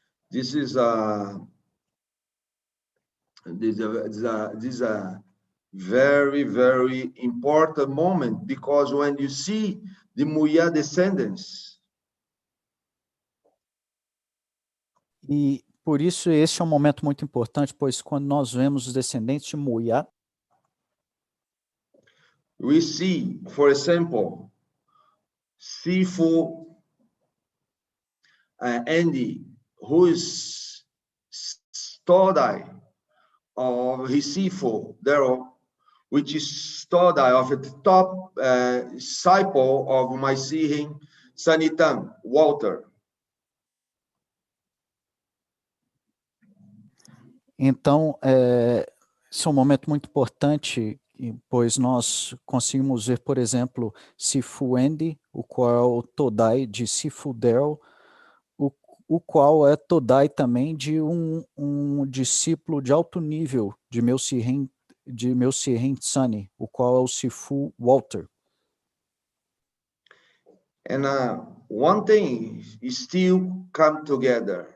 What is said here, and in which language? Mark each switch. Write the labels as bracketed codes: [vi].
[en] This is a very, very important moment, because when you see the Muya descendants. [pt] E por isso esse é um momento muito importante, pois quando nós vemos os descendentes de Muya, [en] we see, for example, Sifu Andy, who is Todai of his Sifu Daryl, which is Todai of the top disciple of my Sihin Sanitan, Walter. [pt] Então, esse é um momento muito importante, pois nós conseguimos ver, por exemplo, Sifu Andy, o qual é o Todai de Sifu Daryl, o qual é Todai também de um discípulo de alto nível de meu Sihin Sunny, o qual é o Sifu Walter. [en] And one thing is still come together.